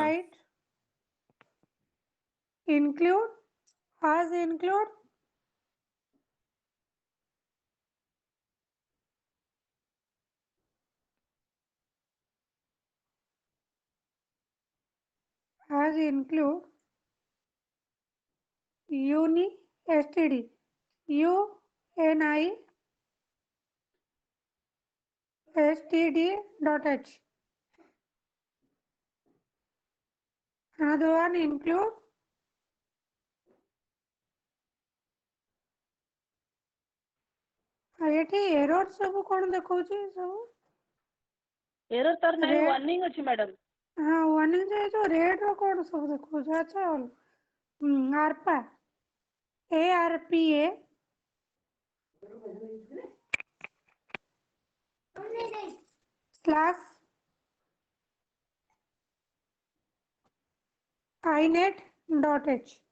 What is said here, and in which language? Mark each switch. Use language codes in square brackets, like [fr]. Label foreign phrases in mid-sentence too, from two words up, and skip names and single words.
[en] write include as include uni std uni std dot h. Another one include [or] ଏଠି error ସବୁ କଣ ଦେଖଉଛି ସବୁ Error ତାର ନାହିଁ red warning ଅଛି madam. ହଁ warning ଯେ ଯୋଉ red ର କଣ ସବୁ ଦେଖଉଛି ଆଚ୍ଛା [en] ARPA ARPA slash inet dot h.